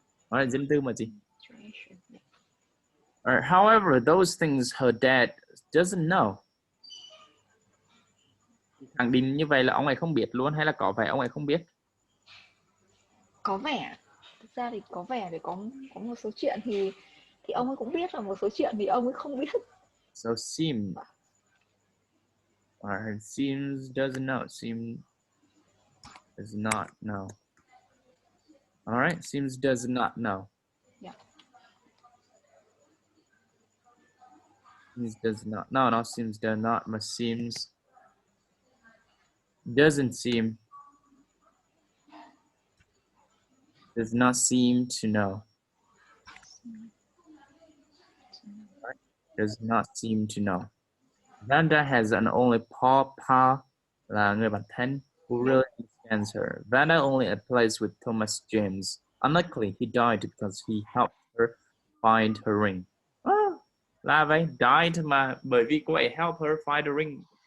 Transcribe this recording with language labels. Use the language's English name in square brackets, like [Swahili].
[Vietnamese] Đó là danh từ mà chị. [English] However, those things her dad doesn't know. [Vietnamese] Khẳng định như vậy là ông ấy không biết luôn, hay là có vẻ ông ấy không biết? Có vẻ, thực ra thì có vẻ để có một số chuyện thì ông ấy cũng biết, và một số chuyện thì ông ấy không biết. [English] So seem, or seems doesn't know, seem does not know. All right, seems does not know. Yeah. Seems does not. No, not seems does not, but seems doesn't seem, does not seem to know. Right? Does not seem to know. Vanda has an only Pa [Vietnamese] là người bạn thân [English] who really understands her. Vanda only plays with Thomas James. Unluckily, he died because he helped her find her ring. [Vietnamese] Là vậy, died mà bởi vì cô ấy [English] help her find the ring.